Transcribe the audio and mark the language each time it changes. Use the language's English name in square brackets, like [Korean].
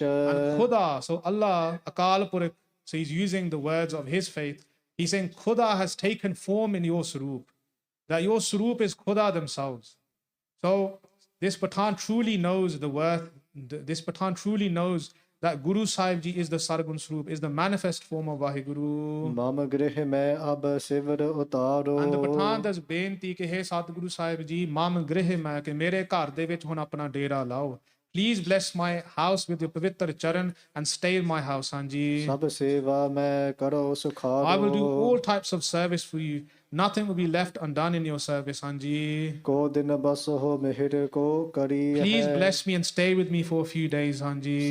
[English] And Khuda, so Allah, Akal Purakh, so he's using the words of his faith. He's saying, Khuda has taken form in your Swarup. that your Swaroop is Khuda themselves. So this Patan truly knows the worth, this Patan truly knows that Guru Sahib Ji is the Sargun Swaroop, is the manifest form of Vaheguru. [Punjabi] ਮਮ ਗ੍ਰਹਿ ਮੈਂ ਅਬ sewer ਉਤਾਰੋ [English] And the Patan does [Punjabi] bੇਨਤੀ ਕਿ ਹੈ ਸਤਿਗੁਰੂ ਸਾਹਿਬ ਜੀ ਮਮ ਗ੍ਰਹਿ ਮੈਂ ਕਿ ਮੇਰੇ ਘਰ ਦੇ ਵਿੱਚ ਹੁਣ ਆਪਣਾ ਡੇਰਾ ਲਾਓ. [English] Please bless my house with your [Punjabi] ਪਵਿੱਤਰ ਚਰਨ [English] and stay in my house, Hanji. [Punjabi] ਸਭ ਸੇਵਾ ਮੈਂ ਕਰੋ ਸੁਖਾਰੋ [English] I will do all types of service for you. Nothing will be left undone in your service, Hanji. [Punjabi] ਕੋ ਦਿਨ ਬਸ ਹੋ ਮਿਹਰ ਕੋ ਕਰੀ [English] Please ਹੈ bless me and stay with me for a few days, Hanji.